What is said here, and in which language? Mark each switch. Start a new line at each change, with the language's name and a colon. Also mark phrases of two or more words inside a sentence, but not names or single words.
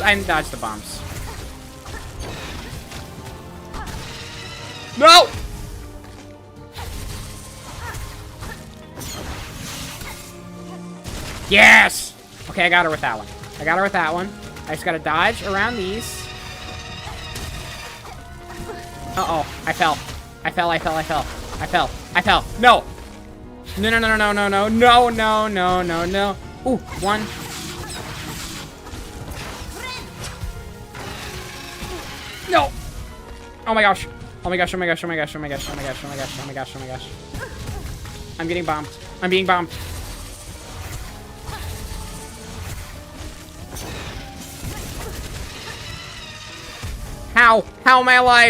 English: I didn't dodge the bombs. No! Yes! Okay, I got her with that one. I got her with that one. I just gotta dodge around these. Uh-oh. I fell. I fell, I fell, I fell. I fell. I fell. No! No, no, no, no, no, no, no, no, no, no, no. Ooh, one. No! Oh my gosh. Oh my gosh, oh my gosh, oh my gosh, oh my gosh, oh my gosh, oh my gosh, oh my gosh, oh my gosh. I'm getting bombed. I'm being bombed. How? How am I alive?